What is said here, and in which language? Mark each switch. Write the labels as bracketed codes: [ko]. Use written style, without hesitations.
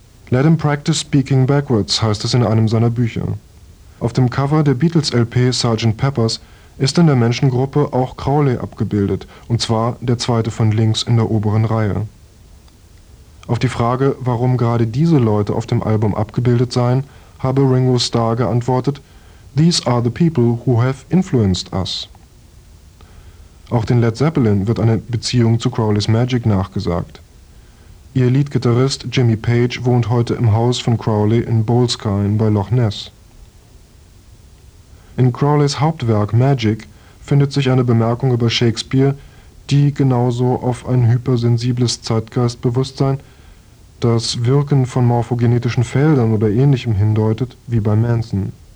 [en] Let him practice speaking backwards, [de] heißt es in einem seiner Bücher. Auf dem Cover der Beatles-LP Sgt. Pepper's ist in der Menschengruppe auch Crowley abgebildet, und zwar der zweite von links in der oberen Reihe. Auf die Frage, warum gerade diese Leute auf dem Album abgebildet seien, habe Ringo Starr geantwortet, [en] These are the people who have influenced us. [de] Auch den Led Zeppelin wird eine Beziehung zu Crowley's Magic nachgesagt. Ihr Leadgitarrist Jimmy Page wohnt heute im Haus von Crowley in Boleskine bei Loch Ness. In Crowleys Hauptwerk Magic findet sich eine Bemerkung über Shakespeare, die genauso auf ein hypersensibles Zeitgeistbewusstsein, das Wirken von morphogenetischen Feldern oder ähnlichem hindeutet, wie bei Manson.